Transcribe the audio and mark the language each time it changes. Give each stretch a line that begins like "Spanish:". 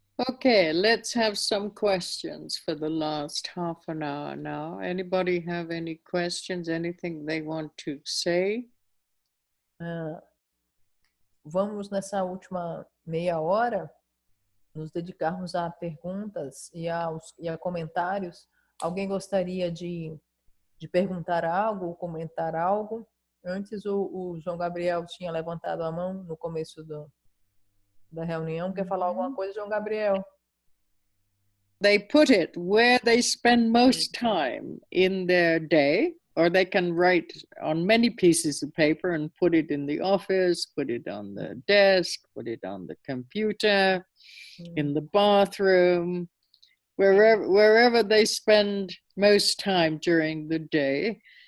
English: Okay, let's have some questions for the last half an hour now. Anybody have any questions, anything they want to say?
Portuguese: Vamos nessa última meia hora nos dedicarmos a perguntas e a comentários. Alguém gostaria de perguntar algo ou comentar algo? Antes o João Gabriel tinha levantado a mão no começo da reunião. Quer falar alguma coisa, João Gabriel?
English: They put it where they spend most time in their day, or they can write on many pieces of paper and put it in the office, put it on the desk, put it on the computer, in the bathroom, wherever they spend most time during the day.